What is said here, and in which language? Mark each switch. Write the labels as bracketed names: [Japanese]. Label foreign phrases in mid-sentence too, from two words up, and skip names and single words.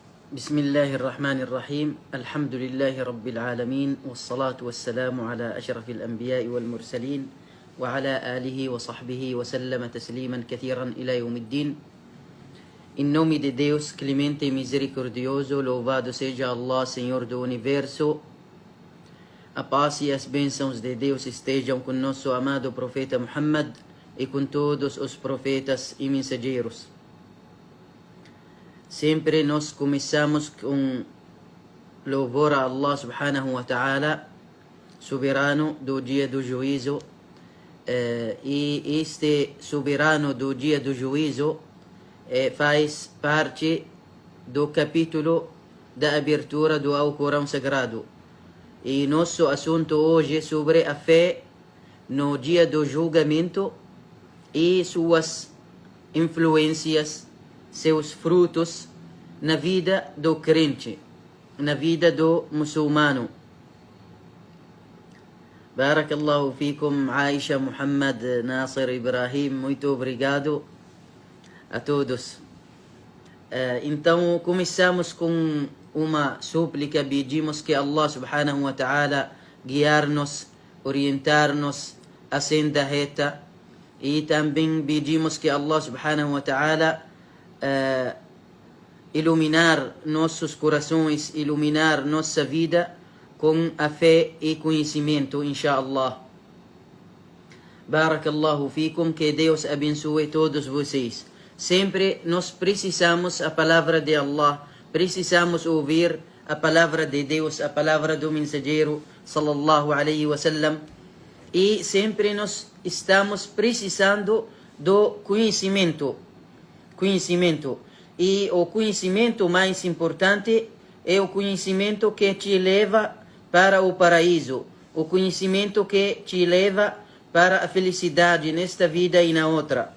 [Arabic] بسم الله الرحمن الرحيم الحمد لله رب العالمين والصلاة والسلام على أشرف الأنبياء والمرسلين وعلى آله وصحبه وسلم تسليما كثيرا إلى يوم الدين. [Portuguese] Em nome de Deus, clemente e misericordioso, louvado seja Allah, Senhor do Universo. A paz e as bênçãos de Deus estejam com nosso amado profeta Muhammad e com todos os profetas e mensageiros. Sempre nós começamos com louvor a Allah [Arabic] سبحانه وتعالى, [Portuguese] soberano do dia do juízo. E este soberano do dia do juízo faz parte do capítulo da abertura do Alcorão Sagrado. E nosso assunto hoje é sobre a fé no dia do julgamento e suas influências, seus frutos na vida do crente, na vida do muçulmano. [Arabic] بارك الله فيكم, [Portuguese] Aisha, Muhammad, Nasir, Ibrahim, muito obrigado a todos. Então começamos com uma súplica, pedimos que Allah [Arabic] سبحانه وتعالى [Portuguese] guiar-nos, orientar-nos a senda reta, e também pedimos que Allah [Arabic] سبحانه وتعالى [Portuguese] iluminar nossos corações, iluminar nossa vida com a fé e conhecimento, inshallah. [Arabic] بارك الله فيكم, [Portuguese] que Deus abençoe todos vocês. Sempre nós precisamos a palavra de Allah, precisamos ouvir a palavra de Deus, a palavra do mensageiro [Arabic] صلى الله عليه وسلم, [Portuguese] e sempre nós estamos precisando do conhecimento. E o conhecimento mais importante é o conhecimento que te leva para o paraíso, o conhecimento que te leva para a felicidade nesta vida e na outra.